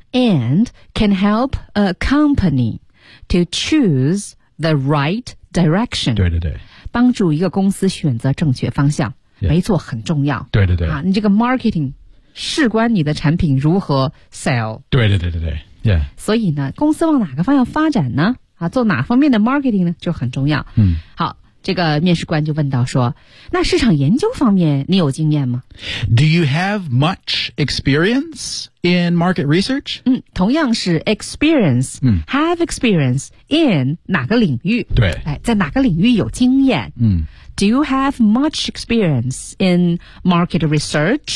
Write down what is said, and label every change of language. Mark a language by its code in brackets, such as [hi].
[en] And can help a company to choose the right direction. [zh] 对对对。帮助一个公司选择正确方向。 [en] Yeah. [zh] 没错很重要。对对对。啊、你这个 marketing, 事关你的产品如何 sell. 对对对对对。Yeah. 所以呢公司往哪个方向发展呢、啊、做哪方面的 marketing 呢就很重要。嗯。好。这个面试官就问到说那市场研究方面你有经验吗 [en] Do you have much experience in market research?、 [zh] 嗯、同样是 experience,、嗯、 [en] have experience in [zh] 哪个领域对、哎、在哪个领域有经验、嗯、 [en] Do you have much experience in market research?